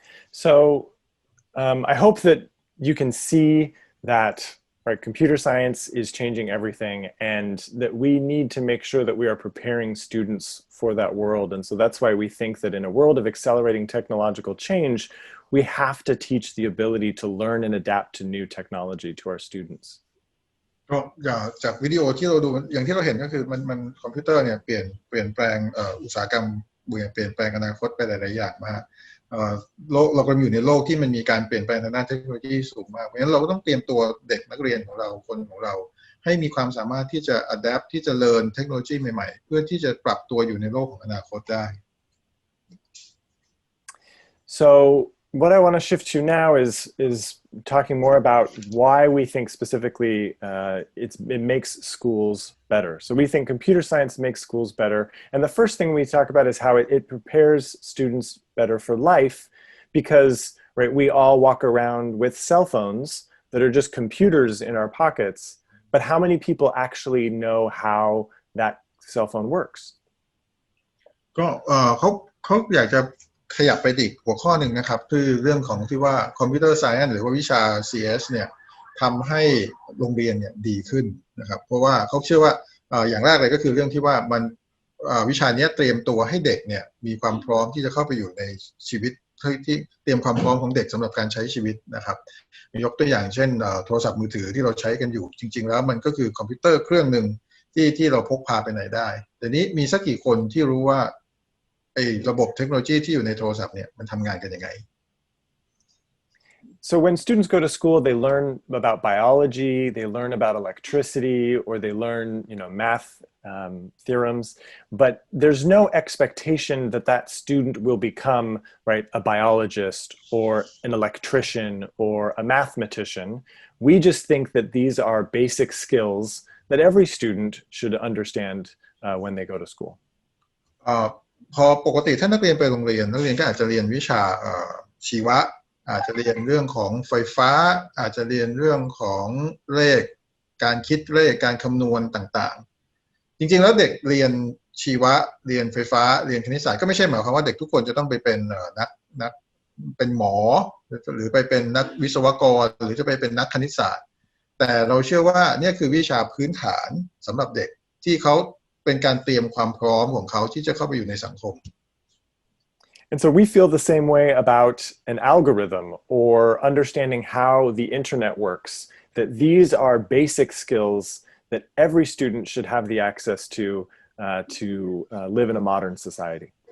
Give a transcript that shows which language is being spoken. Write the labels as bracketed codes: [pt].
[en] So I hope that you can see that computer science is changing everything, and that we need to make sure that we are preparing students for that world. And so that's why we think that in a world of accelerating technological change, we have to teach the ability to learn and adapt to new technology to our students. [th] ก็จากวิดีโอที่เราดูอย่างที่เราเห็นก็คือมันคอมพิวเตอร์เนี่ยเปลี่ยนแปลงอุตสาหกรรมเปลี่ยนแปลงอนาคตไปหลายๆอย่างมากเรากำลังอยู่ในโลกที่มันมีการเปลี่ยนแปลงทางด้านเทคโนโลยีสูงมากเพราะฉะนั้นเราก็ต้องเตรียมตัวเด็กนักเรียนของเราคนของเราให้มีความสามารถที่จะ [en] adapt [th] ที่จะ [en] learn [th] เทคโนโลยีใหม่ๆเพื่อที่จะปรับตัวอยู่ในโลกของอนาคตได้ [en] So what I want to shift to now is talking more about why we think specifically it makes schools better. So we think computer science makes schools better. And the first thing we talk about is how it prepares students better for life, because right? We all walk around with cell phones that are just computers in our pockets, but how many people actually know how that cell phone works? [th] ก็เขาอยากจะขยับไปอีกหัวข้อหนึ่งนะครับคือเรื่องของที่ว่าคอมพิวเตอร์ไซเอนซ์หรือว่าวิชา CS เนี่ยทำให้โรงเรียนเนี่ยดีขึ้นนะครับเพราะว่าเขาเชื่อว่าอย่างแรกเลยก็คือเรื่องที่ว่ามัน วิชานี้เตรียมตัวให้เด็กเนี่ยมีความพร้อมที่จะเข้าไปอยู่ในชีวิตที่เตรียมความพร้อมของเด็กสำหรับการใช้ชีวิตนะครับยกตัวอย่างเช่นโทรศัพท์มือถือที่เราใช้กันอยู่จริงๆแล้วมันก็คือคอมพิวเตอร์เครื่องหนึ่งที่เราพกพาไปไหนได้แต่นี้มีสักกี่คนที่รู้ว่าระบบเทคโนโลยีที่อยู่ในโทรศัพท์เนี่ยมันทำงานกันยังไง [en] So when students go to school, they learn about biology, they learn about electricity, or they learn, math theorems, but there's no expectation that that student will become, right, a biologist or an electrician or a mathematician. We just think that these are basic skills that every student should understand when they go to school. [th] พอปกติถ้านักเรียนไปโรงเรียนนักเรียนก็อาจจะเรียนวิชาชีวะอาจจะเรียนเรื่องของไฟฟ้าอาจจะเรียนเรื่องของเลขการคิดเลขการคำนวณต่างๆจริงๆแล้วเด็กเรียนชีวะเรียนไฟฟ้าเรียนคณิตศาสตร์ก็ไม่ใช่หมายความว่าเด็กทุกคนจะต้องไปเป็นนักเป็นหมอ หรือไปเป็นนักวิศวกรหรือจะไปเป็นนักคณิตศาสตร์แต่เราเชื่อว่านี่คือวิชาพื้นฐานสำหรับเด็กที่เขาเป็นการเตรียมความพร้อมของเขาที่จะเข้าไปอยู่ในสังคม [en] And so we feel the same way about an algorithm or understanding how the internet works, that these are basic skills that every student should have the access to live in a modern society.